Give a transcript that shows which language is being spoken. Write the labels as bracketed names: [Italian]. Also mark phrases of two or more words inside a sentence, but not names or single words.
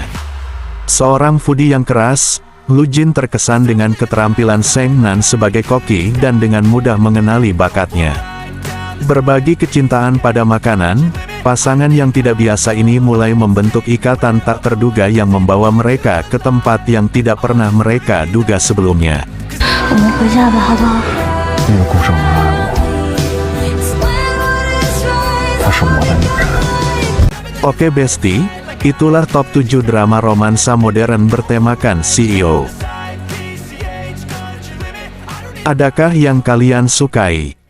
[Indonesian] Seorang foodie yang keras, Lu Jin terkesan dengan keterampilan Shengnan sebagai koki dan dengan mudah mengenali bakatnya. Berbagi kecintaan pada makanan, pasangan yang tidak biasa ini mulai membentuk ikatan tak terduga yang membawa mereka ke tempat yang tidak pernah mereka duga sebelumnya. [Chinese] 我们回家吧，好不好？因为顾胜男爱我，她是我的女人。 [Indonesian] Oke Besti, itulah top 7 drama romansa modern bertemakan CEO. Adakah yang kalian sukai?